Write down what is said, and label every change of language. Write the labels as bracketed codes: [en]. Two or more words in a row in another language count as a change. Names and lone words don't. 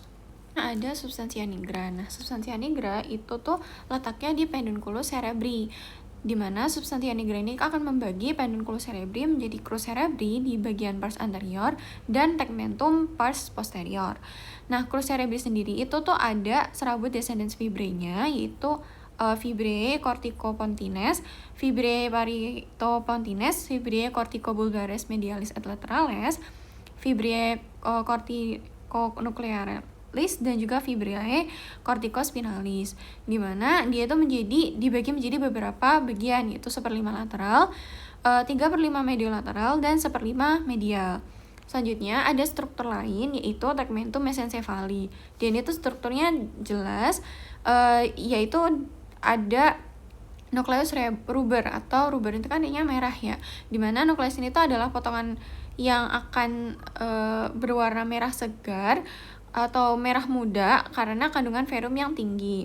[id] Nah, ada substansia nigra. Nah, substansia nigra itu tuh letaknya di pedunculus cerebri, di mana substansia nigra ini akan membagi pedunculus cerebri menjadi crus cerebri di bagian pars anterior dan tegmentum pars posterior. Nah, crus cerebri sendiri itu tuh ada serabut descendens fibrenya, yaitu fibrae corticopontines, fibrae paritopontines, fibrae corticobulbares medialis et laterales, fibrae corticonuclearis dan juga fibrae corticospinalis, di mana dia itu dibagi menjadi beberapa bagian, yaitu 1/5 lateral, 3/5 mediolateral dan 1/5 medial. Selanjutnya ada struktur lain yaitu tegmentum mesencephali. Dan itu strukturnya jelas, yaitu ada nukleus ruber, atau ruber itu kan artinya merah ya, dimana nukleus ini tuh adalah potongan yang akan berwarna merah segar atau merah muda karena kandungan ferrum yang tinggi.